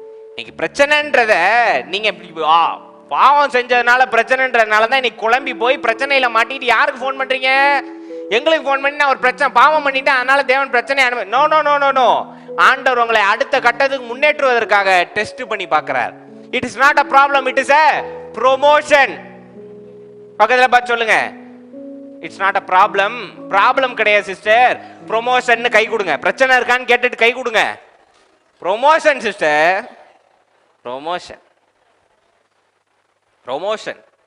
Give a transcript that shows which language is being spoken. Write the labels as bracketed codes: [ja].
[ta] இன்னைக்கு பிரச்சனைன்றத நீங்க பாவம் செஞ்சதுனால பிரச்சனைன்றதுனால தான் இன்னைக்கு குழம்பி போய் பிரச்சனையில மாட்டிட்டு யாருக்கு ஃபோன் பண்றீங்க? எங்களுக்கு ஃபோன் பண்ணி நான் ஒரு பிரச்சனை பாவம் பண்ணிட்டேன் அதனால தேவன் பிரச்சனை no no no no no. ஆண்டவர் உங்களை அடுத்த கட்டத்துக்கு முன்னேற்றுவதற்காக டெஸ்ட் பண்ணி பார்க்கிறார். [en] It is not a problem, it is a promotion. [ta] பக்கத்துல பார்த்து சொல்லுங்க, [en] It's not a problem. [ta] Problem கிடையாது சிஸ்டர், ப்ரொமோஷன். கை கொடுங்க. பிரச்சனை இருக்கான்னு கேட்டுட்டு கை கொடுங்க. Promotion sister, promotion promotion.